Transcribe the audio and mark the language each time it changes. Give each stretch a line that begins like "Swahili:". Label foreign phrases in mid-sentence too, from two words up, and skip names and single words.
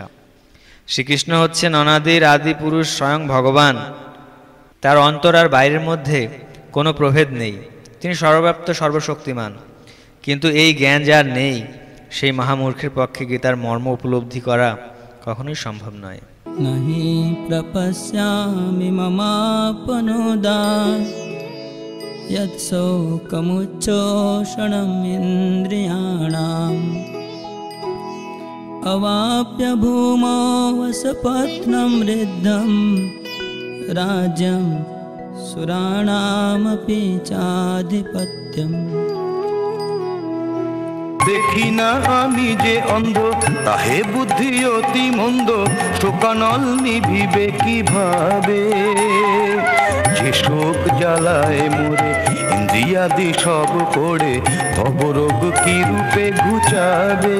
Bangla: শ্রীকৃষ্ণ হচ্ছেন অনাদির আদি পুরুষ, স্বয়ং ভগবান। তার অন্তর আর বাইরের মধ্যে কোনো প্রভেদ নেই। তিনি সর্বব্যাপ্ত, সর্বশক্তিমান। কিন্তু এই জ্ঞান যার নেই সেই মহামূর্খের পক্ষে গীতার মর্ম উপলব্ধি করা কখনোই সম্ভব নয়।
Sanskrit: नहि प्रपश्यामि ममापनुदान् यत्शोकमुच्छोषणम् इन्द्रियाणाम् अवाप्य भूमौ वसपत्नं ऋद्धं राज्यं सुराणामपि चाधिपत्यम्।
Bangla: দেখি না আমি যে অন্ধ, তাহে বুদ্ধি অতি মন্দ, শোকানল নিভিবে কিভাবে? যে শোক জ্বালায় মোরে ইন্দ্রিয়াদি সব করে, ভবরোগ কি রূপে ঘুচাবে?